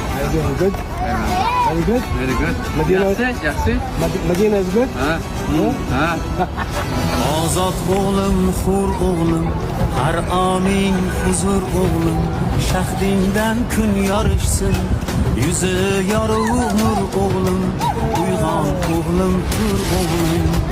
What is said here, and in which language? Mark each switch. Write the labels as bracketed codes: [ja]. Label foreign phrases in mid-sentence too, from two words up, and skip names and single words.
[en] Very good. Very good. Very good. Madina. [uz] Yaxshi. [en] Madina is good. [uz] Ha. Ha. Ozod o'g'lim, hur o'g'lim, har oning huzur o'g'lim, shahdingdan kun yorishsin, yuzi yorug' nur o'g'lim, uyg'on o'g'lim, tur o'g'lim.